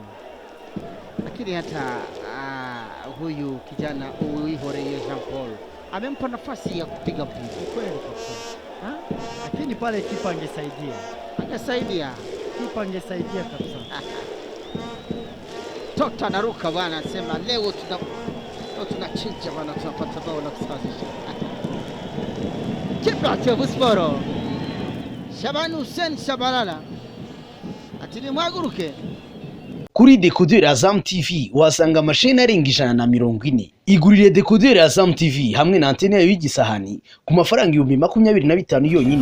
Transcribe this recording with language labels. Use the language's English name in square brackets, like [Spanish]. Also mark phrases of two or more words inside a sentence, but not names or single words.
[Swahili] Lakini hata huyu kijana Uihoreye Jean Paul amempa nafasi ya kupiga mpira kweli kabisa. Lakini pale kipa angesaidia kipa angesaidia kabisa. mtoto anaruka bwana, anasema leo tunachinja bwana, tunapata bao la kusawazisha. Kipa KIYOVU SPORTS Shabani Hussein Shabalala [Kinyarwanda] ati nimwaguruke. Kuri dekoderi Azam TV wasanga amasheni arenga 140. Igurire dekoderi Azam TV hamwe na antene yayo y'igisahani ku mafaranga 25,000 yonyine.